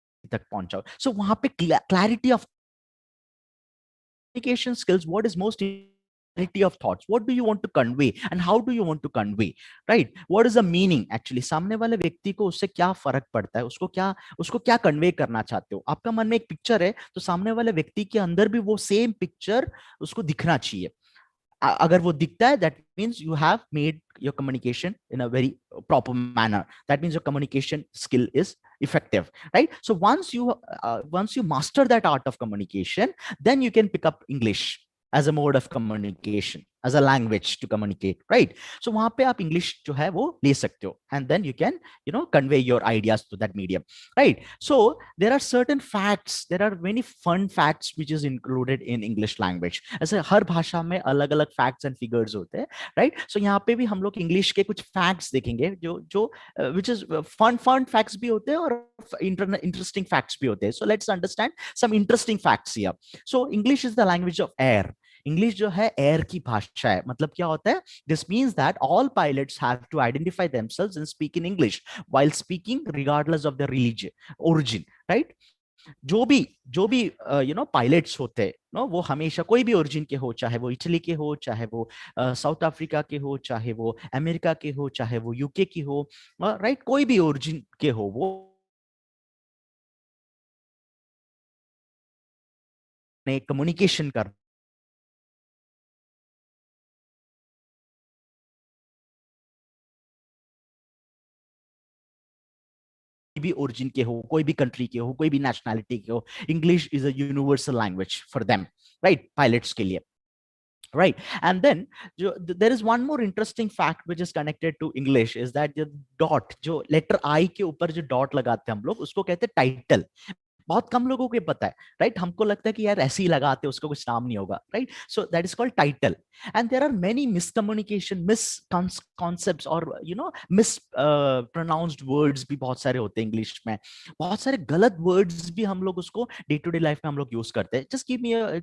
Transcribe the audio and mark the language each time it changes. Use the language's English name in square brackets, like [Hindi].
[English] तक पहुंचाओ, सो वहां पे clarity of communication skills, what is most clarity of thoughts, what do you want to convey and how do you want to convey, right, what is the meaning actually, [Hindi] सामने वाले व्यक्ति को उससे क्या फर्क पड़ता है, उसको क्या कन्वे करना चाहते हो। आपका मन में एक पिक्चर है तो सामने वाले व्यक्ति के अंदर भी वो सेम पिक्चर उसको दिखना चाहिए। अगर वो दिखता है, [English] that means you have made your communication in a very proper manner, that means your communication skill is effective, right? So once you master that art of communication, then you can pick up English as a mode of communication, as a language to communicate, right? So [Hindi] वहां पे आप English जो है वो ले सकते हो, [English] and then you can convey your ideas to that medium, right? So there are certain facts, there are many fun facts which is included in English language। [Hindi] ऐसे हर भाषा में अलग अलग facts and figures होते हैं, right? So यहाँ पे भी हम लोग English के कुछ facts देखेंगे जो जो which is fun facts भी होते हैं और interesting facts भी होते हैं। [English] So let's understand some interesting facts here। So English is the language of air। [Hindi] English जो है एयर की भाषा है। मतलब क्या होता है, [English] This means that all pilots have to identify themselves and speak in English while speaking regardless of the religion origin, right. [Hindi] जो भी पायलट्स होते हैं नो, वो हमेशा कोई भी ओरिजिन के हो, चाहे वो इटली के हो, चाहे वो साउथ अफ्रीका के हो, चाहे वो अमेरिका के हो, चाहे वो यूके की हो, राइट, कोई भी ओरिजिन के हो, वो कम्युनिकेशन कर भी ओरिजिन के हो, कोई भी कंट्री के हो, कोई भी नेशनैलिटी के हो, [English] English is a universal language for them, [Hindi] right, pilots के लिए, right? [English] And then there is one more interesting fact which is connected to English is that the dot, [Hindi] जो letter I के ऊपर जो dot लगाते हैं हम लोग, उसको कहते हैं टाइटल। बहुत कम लोगों को पता है, राइट, हमको लगता है कि यार ऐसे ही लगाते, उसका कुछ नाम नहीं होगा, right. [English] So that is called title. And there are many miscommunication, miss concepts और miss pronounced words [Hindi] भी बहुत सारे होते हैं इंग्लिश में। बहुत सारे गलत वर्ड्स भी हम लोग उसको डे टू डे लाइफ में हम लोग यूज करते हैं।